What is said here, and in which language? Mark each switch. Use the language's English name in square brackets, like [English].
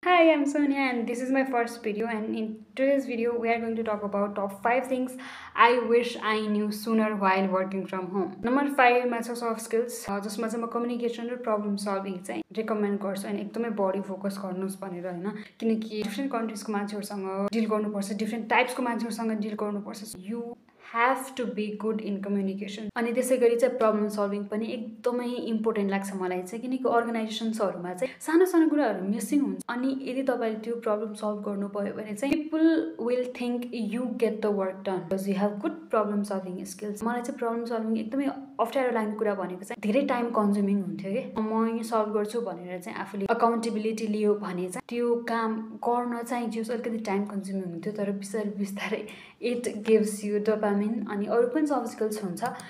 [English] Hi, I'm Sonia, and this is my first video. And in today's video, we are going to talk about top 5 things I wish I knew sooner while working from home. [Nepali] Number 5 मा छ soft skills, जसमा चाहिँ म communication र problem solving चाहिँ recommend गर्छु अनि एकदमै बढी फोकस गर्नुहोस् भनेर हैन, किनकि डिफ्रेन्ट कन्ट्रीजको मान्छेहरूसँग डिल गर्नुपर्छ, डिफ्रेन्ट टाइप्सको मान्छेहरूसँग डिल गर्नुपर्छ. [English] You have to be good in communication. [Nepali] अनि त्यसै गरी चाहिँ प्रब्लम सल्भिङ पनि एकदमै इम्पोर्टेन्ट लाग्छ मलाई चाहिँ, किनकि अर्गनाइजेसन्सहरूमा चाहिँ सानो सानो कुराहरू मिसिङ हुन्छ अनि यदि तपाईँले त्यो प्रब्लम सल्भ गर्नु भयो भने चाहिँ [English] People will think you get the work done because you have good problem solving skills. [Nepali] मलाई चाहिँ प्रब्लम सल्भिङ एकदमै अप्ठ्यारो लाग्ने कुरा भनेको चाहिँ धेरै टाइम कन्ज्युमिङ हुन्थ्यो कि म यो सल्भ गर्छु भनेर चाहिँ आफूले अकाउन्टेबिलिटी लियो भने चाहिँ त्यो काम गर्न चाहिँ जे अलिकति टाइम कन्ज्युमिङ हुन्थ्यो, तर बिस्तारै बिस्तारै [English] it gives you dopamine [Nepali] अनि अरू पनि सफ्ट स्किल्स हुन्छ.